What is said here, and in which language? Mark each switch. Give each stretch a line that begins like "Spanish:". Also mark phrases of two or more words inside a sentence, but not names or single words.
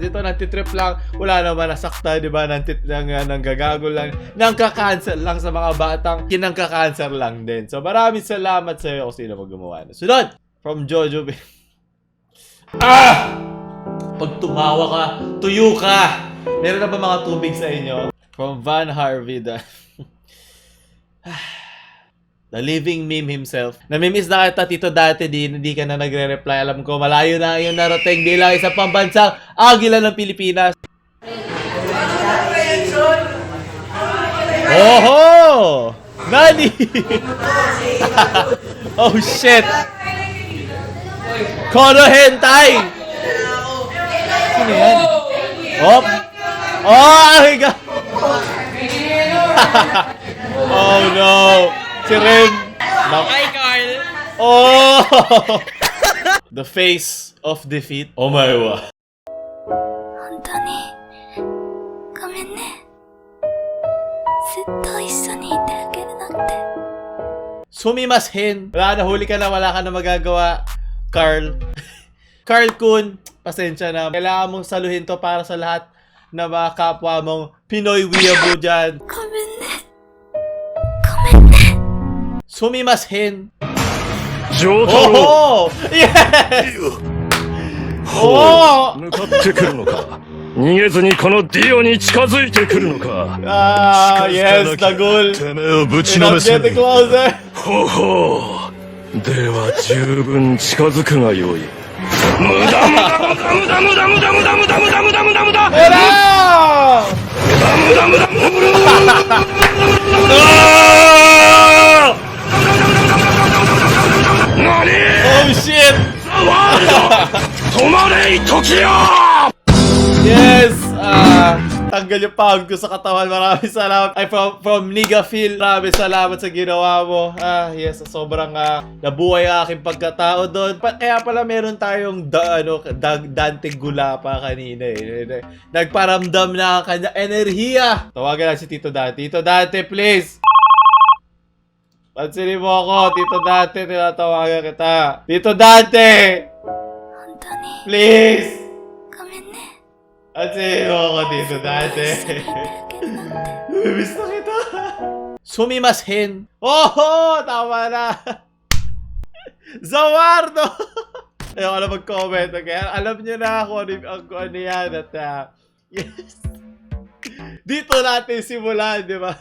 Filipino: Dito nagtitrip lang, wala naman nasakta, di ba? Nanggagago lang, nangka-cancel lang sa mga batang, kinangka-cancel lang din. So maraming salamat sa iyo kung sino mag-gumawa. Sunod! From Jojo. Pag tumawa ka, tuyo ka! Meron na ba mga tubig sa inyo?
English: From Van Harvey. The living meme himself.
Filipino: Namimiss na kita, Tito, dati hindi ka na nagre-reply. Alam ko, malayo na yung narating bilang isang pambansang agila ng Pilipinas.
Japanese: Oho! Nani?
English: Oh shit!
Japanese: この変態!
Filipino: Sino yan? Oh!
English: Oh! My God! Oh no!
Filipino: Si Ren! Hi, Carl! Oh!
English: The face of defeat. Oh my god.
Japanese: 本当にごめんねずっと一緒にいてあげれなくて Sumimasen.
Filipino: Wala na, huli ka na, wala ka na magagawa. Carl. Carl Kun, pasensya na. Kailangan mong saluhin to para sa lahat na mga kapwa mong Pinoy weeaboo dyan.
Japanese: ごめんねごめんね Sumimasen. 上太郎
English: Oh! Yes! Oh!
Japanese: 向かってくるのか逃げずにこのディオに近づいてくるのか
English: Yes, Dagul.
Japanese: てめえをぶち
English: You're
Japanese: のめ
English: not
Japanese: せ
English: getting closer.
Japanese: ほほうでは十分近づくがよい無駄無駄無駄無駄無駄無駄無駄無駄無駄無駄無駄無駄
English: Hello!
Japanese: 無駄無駄無駄無駄 何
English: Oh shit!
Japanese: 止まれ時よ
English: Yes!
Filipino: Tanggal yung pagod ko sa katawan. Maraming salamat. Ay, from Niga Phil. Maraming salamat sa ginawa mo. Yes, sobrang nabuhay ang aking pagkatao doon. Kaya pala meron tayong Dante Gulapa kanina eh. Nagparamdam na ang kanya enerhiya. Tawagan lang si Tito Dante.
English: Tito Dante, please!
Filipino: Pansinin mo ako, Tito Dante. Tinatawagan kita. Tito Dante!
Japanese: 本当に
English: Please!
Japanese: ごめんね
Filipino: Pansinin mo ako, Tito Dante.
Japanese: 一緒にいてあげれなくて
Filipino: Namimiss na kita. Sumimasen. Oh, tama na. Zawardo. Ayoko na mag-comment. Okay? Alam nyo na kung ano yan. At, yes. Dito natin simulan, di ba?